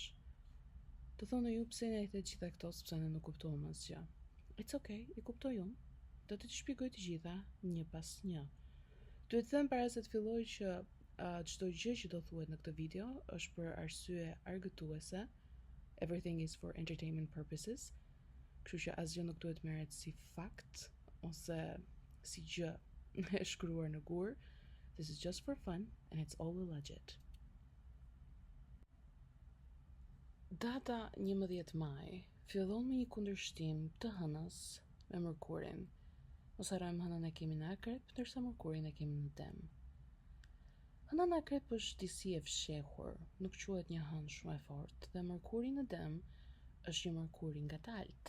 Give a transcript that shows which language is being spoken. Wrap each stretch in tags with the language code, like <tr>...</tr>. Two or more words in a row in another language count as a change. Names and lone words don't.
<sq>Të thonë ju pse ne i the gjitha këto sepse ne nuk kuptojmë asgjë.</sq> <en>It's okay,</en> <sq>i kuptoj unë. Do të shpjegoj të gjitha një pas një. Duhet të them para se të filloj që çdo gjë që do thuhet në këtë video është për arsye argëtuese.</sq> <en>Everything is for entertainment purposes.</en> <sq>Kështu që asgjë nuk duhet merret si fakt ose si gjë e shkruar në gur.</sq> <en>This is just for fun and it's all legit.</en> <sq>Data 11 maj fillon me një kundërshtim të Hënës me Mërkurin. Mos harrojmë, Hënën e kemi në Akrep, ndërsa Mërkurin e kemi në Dem. Hëna në Akrep është disi e fshehur, nuk quhet një hënë shumë e fortë, dhe Mërkuri në Dem është një Mërkur i ngadalt.</sq>